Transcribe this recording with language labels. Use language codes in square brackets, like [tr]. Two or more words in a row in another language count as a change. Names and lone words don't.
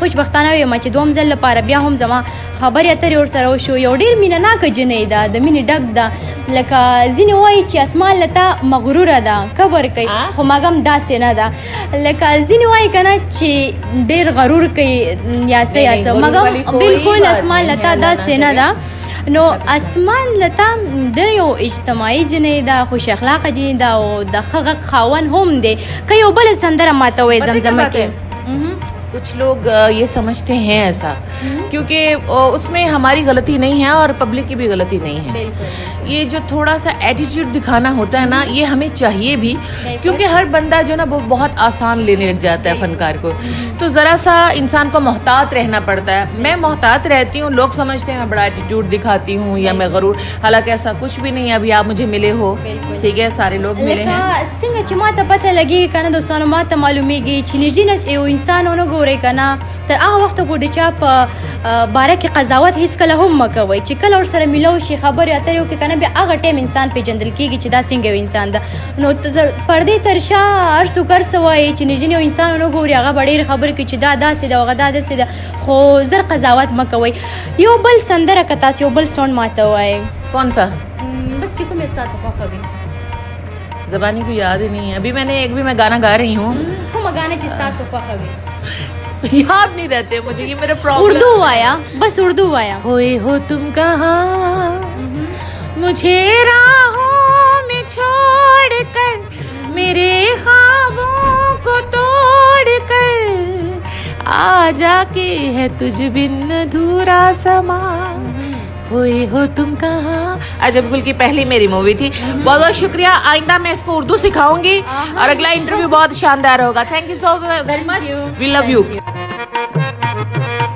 [ps] خوشبختانه یم چې دوم ځل لپاره بیا هم زما خبرې اترې ورسره وشو یو ډېر مینهناکه جنۍ ده د مینې ډک ده لکه ځینې وایي چې اسمان لتا مغروره ده کبر کوي خو مګم داسې نه ده لکه ځینې وایي که نه چې ډېر غرور کوي یا څه یا څه مګم بلکل اسمان لتا داسې نه ده نو اسمان لتا ډېر یو اجتماعي جنۍ ده خوش اخلاقه جنۍ ده او د ښه غږ خاوند هم دی که یو بله سندره ماته وایي زمزمه کې [ur] کچھ لوگ یہ سمجھتے ہیں ایسا کیونکہ اس میں ہماری غلطی نہیں ہے اور پبلک کی بھی غلطی نہیں ہے. یہ جو تھوڑا سا ایٹیٹیوڈ دکھانا ہوتا ہے نا یہ ہمیں چاہیے بھی کیونکہ ہر بندہ جو نا وہ بہت آسان لینے لگ جاتا ہے فنکار کو، تو ذرا سا انسان کو محتاط رہنا پڑتا ہے. میں محتاط رہتی ہوں، لوگ سمجھتے ہیں میں بڑا ایٹیٹیوڈ دکھاتی ہوں یا میں غرور، حالانکہ ایسا کچھ بھی نہیں ہے. ابھی آپ مجھے ملے ہو، ٹھیک ہے، سارے لوگ ملے ہیں. [ps] څنګه چې ما ته پته لګي کنه دوستانو ما ته معلومیږي چې نږدې یو انسان ونه ګورئ کنه تر هغه وخته پورې چا په باره کې قضاوت هیڅکله هم مه کوئ چې کله ورسره میلاو شي خبرې اترې وکړي کنه بیا هغه ټایم انسان پیژندل کېږي چې دا څنګه یو انسان ده نو پردې تر شا هر څوک هر څه وایي چې نږدې یو انسان ونه ګوري هغه به ډېرې خبرې کوي چې دا داسې ده هغه دا داسې ده خو زر قضاوت مه کوئ یو بل سندره که تاسو یو بل سونډ ماته ووایئ [ur] کون سا? [ps] بس چې کوم ستاسو خوښه وي [ur] زبانی کو یاد ہی نہیں ہے. ابھی میں نے ایک بھی میں گانا گا رہی ہوں, [ps] کومه गाना چې ستاسو خوښه وي [ur] یاد نہیں رہتے مجھے، یہ میرا پرابلم. [ps] اردو وایه، بس اردو وایه. [ur] کھوئے ہو تم کہاں مجھے راہوں میں چھوڑ کر میرے خوابوں کو توڑ کر آ جاکے ہے تجھ بن ادھورا سماں کھوئے ہو تم کہاں. عجب گل کی پہلی میری مووی تھی۔ بہت بہت شکریہ، آئندہ میں اس کو اردو سکھاؤں گی اور اگلا انٹرویو بہت شاندار ہوگا. [en] Thank you so very much, we love you.